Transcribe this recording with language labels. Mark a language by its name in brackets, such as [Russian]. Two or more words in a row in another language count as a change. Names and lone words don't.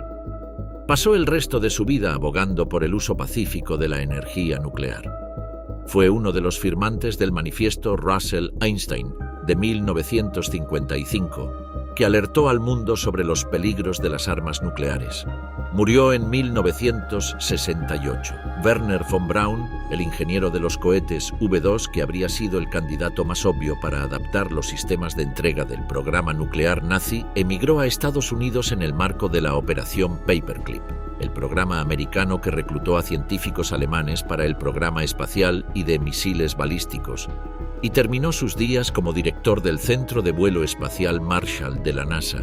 [Spanish] Pasó el resto de su vida abogando por el uso pacífico de la energía nuclear. Fue uno de los firmantes del manifiesto Russell-Einstein de 1955, que alertó al mundo sobre los peligros de las armas nucleares. Murió en 1968. Werner von Braun, el ingeniero de los cohetes V2 que habría sido el candidato más obvio para adaptar los sistemas de entrega del programa nuclear nazi, emigró a Estados Unidos en el marco de la Operación Paperclip, el programa americano que reclutó a científicos alemanes para el programa espacial y de misiles balísticos, y terminó sus días como director del Centro de Vuelo Espacial Marshall de la NASA.